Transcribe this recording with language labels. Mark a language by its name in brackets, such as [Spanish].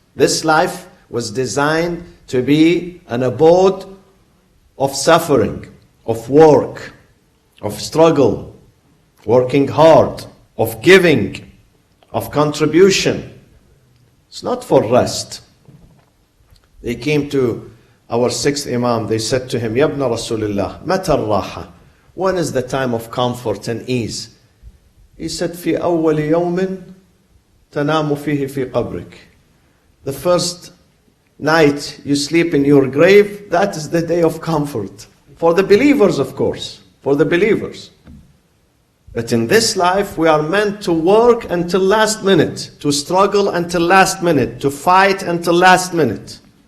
[English] This life was designed to be an abode of suffering, of work, of struggle, working hard, of giving, of contribution. It's not for rest. They came to our sixth Imam, they said to him, [Arabic] Yabna Rasulullah, mata al-raha? [English] When is the time of comfort and ease? He said, [Arabic] في أول يوم تنام فيه في قبرك. [English] The first night you sleep in your grave, that is the day of comfort. For the believers, of course, for the believers. But in this life, we are meant to work until last minute, to struggle until last minute, to fight until last minute.